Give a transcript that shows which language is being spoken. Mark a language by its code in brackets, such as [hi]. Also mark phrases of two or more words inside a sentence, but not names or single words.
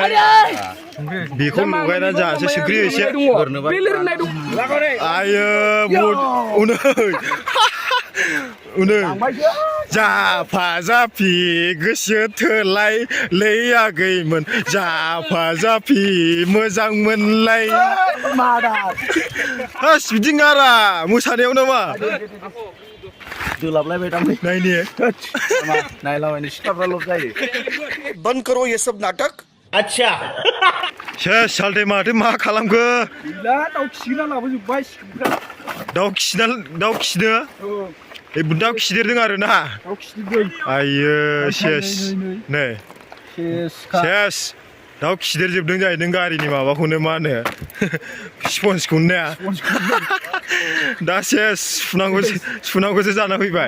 [brx] संख्रि एसे आयो उनै जाफा जाफि गोसो थोलाय लैयागैमोन जाफा जाफि मोजां मोनलाय बिदि गारा मोसानायाव नामा दोलाबलायबाय दां नायनि नायलाबायनो सिख्लाफ्रा लब जायो [hi] बंद करो ये सब नाटक अच्छा [brx] सेस सालथे माथो मा खालामखो गैला दाउ खिना लाबोजोब्बाय दाउ खिनो दाउ खिदेरदों आरो ना दाउ खिदेरदों आयो सेस नै सेस दाउ खिदेरजोबदों जाहैदों गारिनि माबाखौनो मा होनो स्पन्सखौनो ने दा सेस सुनांगौसो जाना फैबाय